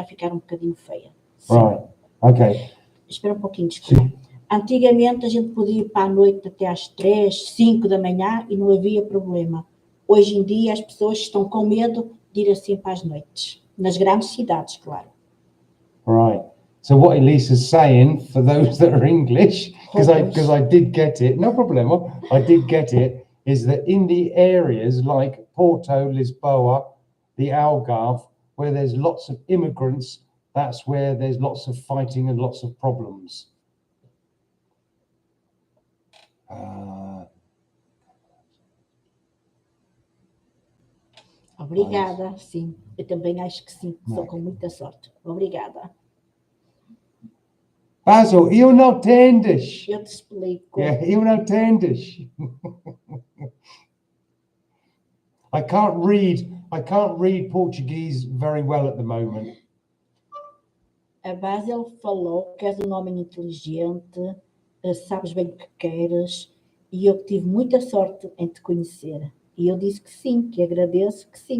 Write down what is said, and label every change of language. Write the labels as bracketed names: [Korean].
[Portuguese] está a ficar um bocadinho feia. Sim. [English] Right. Okay. [Portuguese] Espera um pouquinho, desculpa. Sim. Antigamente a gente podia ir para a noite até às 3, 5 da manhã e não havia problema. Hoje em dia as pessoas estão com medo de ir assim para as noites. Nas grandes cidades, claro. [English] Right. So what Elisa's saying, for those that are English, because I did get it, [Portuguese] no problema, [English] I did get it, is that in the areas like Porto, Lisboa, the Algarve, where there's lots of immigrants, that's where there's lots of fighting and lots of problems. [Portuguese] Obrigada, sim. Eu também acho que sim. Sou com muita sorte. Obrigada. Basil, eu não entendes. Eu te explico. Yeah, eu não entendes. [English] I can't read Portuguese very well at the moment. [Portuguese] A Basil falou que és um homem inteligente, sabes bem o que queres, e eu tive muita sorte em te conhecer. E eu disse que sim, que agradeço, que sim.